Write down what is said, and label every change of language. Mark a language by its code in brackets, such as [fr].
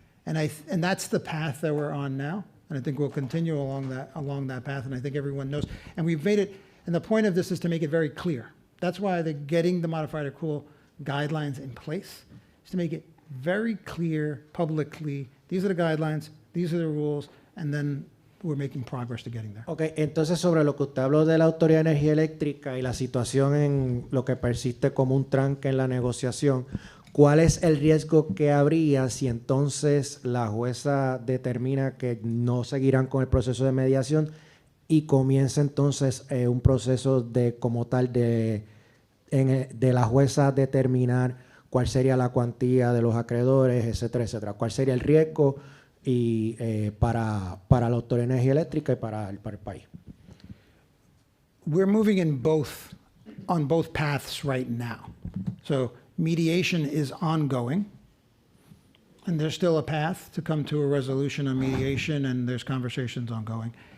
[en] And that's the path that we're on now, and I think we'll continue along that path, and I think everyone knows. And we've made it, and the point of this is to make it very clear. That's why they're getting the modified accrual guidelines in place, is to make it very clear publicly, these are the guidelines, these are the rules, and then we're making progress to getting there. [es] Ok, entonces sobre lo que usted habló de la Autoridad de Energía Eléctrica y la situación en lo que persiste como un tranque en la negociación, ¿cuál es el riesgo que habría si entonces la jueza determina que no seguirán con el proceso de mediación y comienza entonces un proceso de como tal de la jueza determinar cuál sería la cuantía de los acreedores, etcétera, etcétera? ¿Cuál sería el riesgo y para la Autoridad de Energía Eléctrica y para el país? [en] We're moving on both paths right now. So mediation is ongoing, and there's still a path to come to a resolution on mediation, and there's conversations ongoing.